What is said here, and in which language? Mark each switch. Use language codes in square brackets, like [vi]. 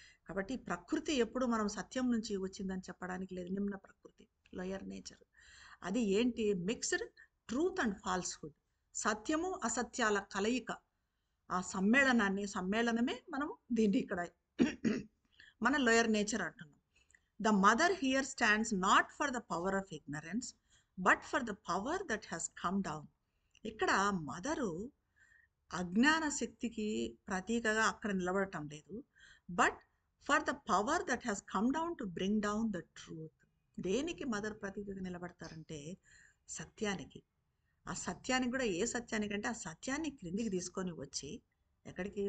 [te] కాబట్టి ప్రకృతి ఎప్పుడు మనం సత్యం నుంచి వచ్చిందని చెప్పడానికి లేదు. నిమ్న ప్రకృతి, లోయర్ నేచర్, అది ఏంటి? [en] mixed truth and falsehood, [te] సత్యము అసత్యాల కలయిక. ఆ సమ్మేళనమే మనం దీన్ని ఇక్కడ మన లోయర్ నేచర్ అంటున్నాం. [en] The mother here stands not for the power of ignorance, but for the power that has come down. [te] ఇక్కడ మదరు అజ్ఞాన శక్తికి ప్రతీకగా అక్కడ నిలబడటం లేదు, [en] But for the power that has come down to bring down the truth. [te] దేనికి mother ప్రతీకగా నిలబడతారంటే సత్యానికి. ఆ సత్యానికి కూడా ఏ సత్యానికంటే ఆ సత్యాన్ని క్రిందికి తీసుకొని వచ్చి, ఎక్కడికి?